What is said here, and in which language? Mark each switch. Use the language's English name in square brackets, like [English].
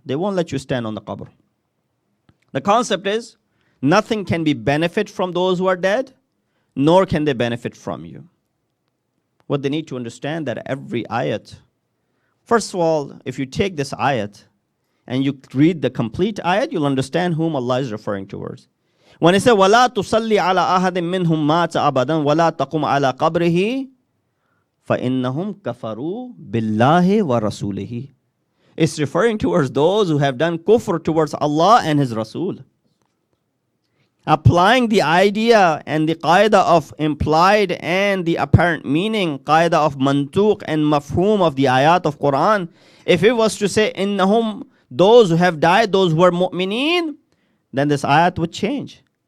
[English] They won't let you stand on the qabr. The concept is, nothing can be benefit from those who are dead, nor can they benefit from you. What they need to understand that every ayat, first of all, if you take this ayat and you read the complete ayat, you'll understand whom Allah is referring towards. When it says, [Arabic] وَلَا تُصَلِّ عَلَىٰ أَحَدٍ مِّنْهُمْ مَاتَ أَبَدًا وَلَا تَقُمْ عَلَىٰ قَبْرِهِ فَإِنَّهُمْ كَفَرُوا بِاللَّهِ وَرَسُولِهِ. [English] It's referring towards those who have done kufr towards Allah and His Rasul. Applying the idea and the qaida of implied and the apparent meaning, qaida of mantuq and mafhum of the ayat of Quran, if it was to say, innahum, those who have died, those who are mu'mineen, then this ayat would change.